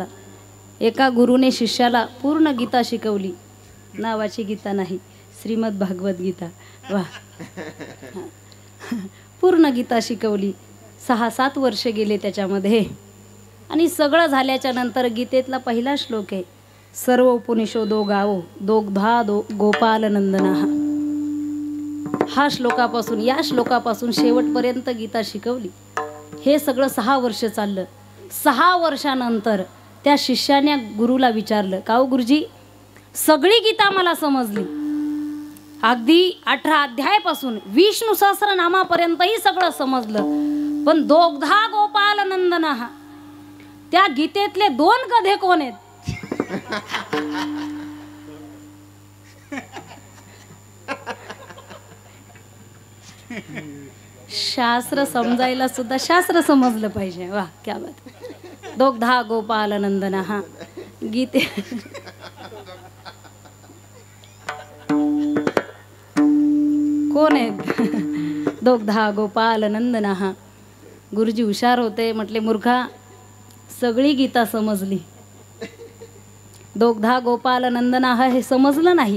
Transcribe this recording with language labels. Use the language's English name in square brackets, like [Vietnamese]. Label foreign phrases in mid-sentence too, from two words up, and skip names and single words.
[Marathi] एका गुरुने शिष्याला पूर्ण गीता शिकवली. नावाची गीता नाही, श्रीमद भागवत गीता. वा, पूर्ण गीता शिकवली. 6-7 वर्ष गेले त्याच्यामध्ये. आणि सगळं झाल्याच्या नंतर गीतेतला पहिला श्लोक आहे, [Sanskrit] सर्व उपनिषदो गावो दोग्धा गोपालनंदना. [Marathi] हा श्लोकापासून, या श्लोकापासून शेवटपर्यंत गीता शिकवली. हे सगळं 6 वर्ष चाललं. 6 वर्षानंतर त्या शिष्याने गुरुला विचारलं, का हो गुरुजी, सगळी गीता मला समजली, अगदी 18 अध्यायापासून विष्णू सहस्रनामापर्यंतही सगळं समजलं, पण [Sanskrit] दोग्धा गोपालनंदना, [Marathi] त्या गीतेतले 2 गधे कोण आहेत? शास्त्र समजायला सुद्धा शास्त्र समजलं पाहिजे. वा, [Hindi] क्या बात. [Sanskrit] दोग्धा गोपालनंदना. [Marathi] हा गीते कोण आहेत? [Sanskrit] दोग्धा गोपालनंदना. [Marathi] हा गुरुजी हुशार होते. म्हटले मूर्खा, सगळी गीता समजली, [Sanskrit] दोग्धा गोपालनंदना [Marathi] हा हे समजलं नाही.